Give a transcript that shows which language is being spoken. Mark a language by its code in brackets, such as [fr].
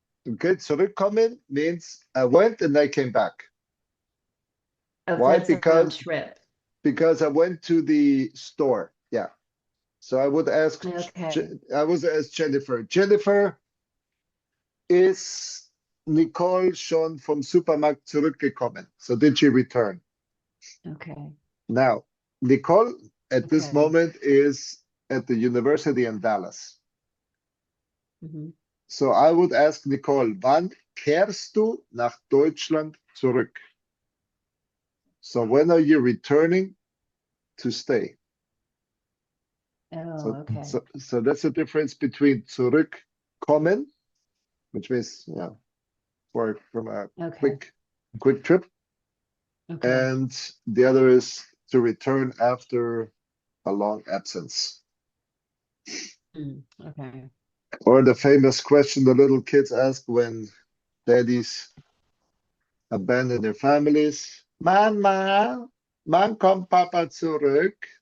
[en] Okay, zurückkommen means I went and I came back. Oh, Why? that's a round trip. Because I went to the store. Yeah. So I would ask, Okay. I would ask Jennifer. [de] Jennifer, ist Nicole schon vom Supermarkt zurückgekommen? [en] So did she return? Okay. Now, Nicole at this Okay. moment is at the university in Dallas. Mhm. So I would ask Nicole, [de] wann kehrst du nach Deutschland zurück? [en] So when are you returning to stay? Oh, okay. So that's the difference between zurückkommen, which means from a Okay. quick trip, Okay. and the other is to return after a long absence. Okay. Or the famous question the little kids ask when daddies abandon their families. [de] Mama, wann kommt Papa zurück?